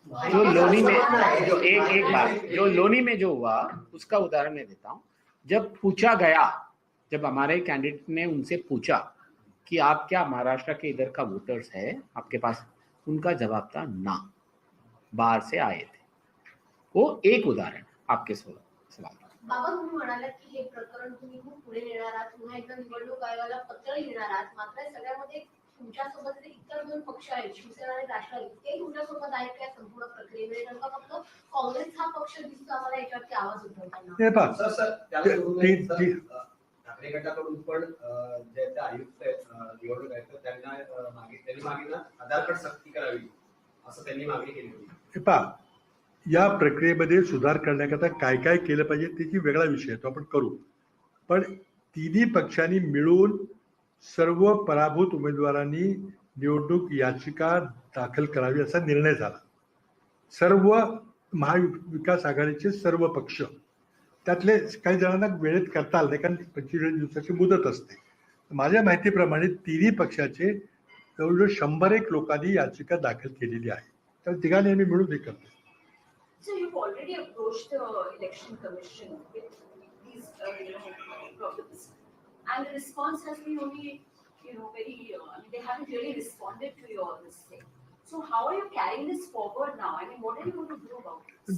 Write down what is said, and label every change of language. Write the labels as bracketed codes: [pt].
[hi] जो लोनी में जो एक बात जो लोनी में जो हुआ उसका उदाहरण मैं देता हूँ. जब पूछा गया, जब हमारे कैंडिडेट ने उनसे पूछा कि आप क्या महाराष्ट्र के इधर का वोटर्स है आपके पास, उनका जवाब था ना, बाहर से आए थे. वो एक उदाहरण आपके सवाल. [mr] बाबा, तुम्ही म्हणालात की हे प्रकरण तुम्ही खूप पुढे नेणार आहात, पुन्हा एकदा निवडणूक आयोगाला पत्र लिहिणार आहात. मात्र सगळ्यामध्ये तुमच्यासोबत इतर 2 पक्ष आहेत, शिवसेना आणि राष्ट्रवादी, ते तुमच्यासोबत आहेत त्या संपूर्ण प्रक्रियेमध्ये? नेमका फक्त काँग्रेस हा पक्ष दिसतो आम्हाला याच्यावरती आवाज उठवताना. हे पहा, ठाकरे गटाकडून पण जे आयुक्त निवडणूक आयुक्त त्यांनी मागितलं आधार कार्ड सक्ती करावी असं त्यांनी मागणी केली होती. हे पहा, या प्रक्रियेमध्ये सुधार करण्याकरता काय काय केलं पाहिजे त्याची वेगळा विषय आहे, तो आपण करू. पण तिन्ही पक्षांनी मिळून सर्व पराभूत उमेदवारांनी निवडणूक याचिका दाखल करावी असा निर्णय झाला. सर्व महाविकास आघाडीचे सर्व पक्ष, त्यातले काही जणांना वेळेत करता आलं नाही कारण 25 दिवसाची मुदत असते. माझ्या माहितीप्रमाणे तिन्ही पक्षाचे जवळजवळ 101 लोकांनी याचिका दाखल केलेली आहे. तर तिघांनी आम्ही मिळून हे करतो. [en] So you've already approached the election commission with these problems, and the response has been only, very. I mean, they haven't really responded to your this thing. So how are you carrying this forward now? I mean, what are you going to do about this?